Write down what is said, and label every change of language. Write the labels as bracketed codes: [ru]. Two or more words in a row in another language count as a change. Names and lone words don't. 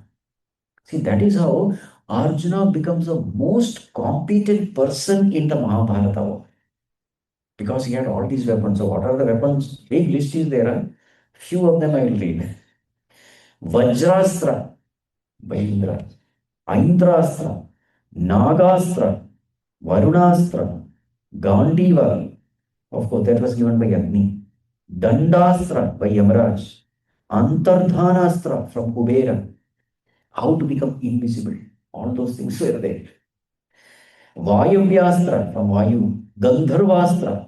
[en] See, that is how Arjuna becomes the most competent person in the Mahabharata war. Because he had all these weapons. So what are the weapons? Big list is there. Few of them I will read. Vajrastra by Indra. Aindrastra. Nagastra. Varunastra, Gandiva, of course, that was given by Agni. Dandastra by Yamaraj. Antardhanastra from Kubera. How to become invisible. All those things were there. Vayuvyastra from Vayu. Gandharvastra.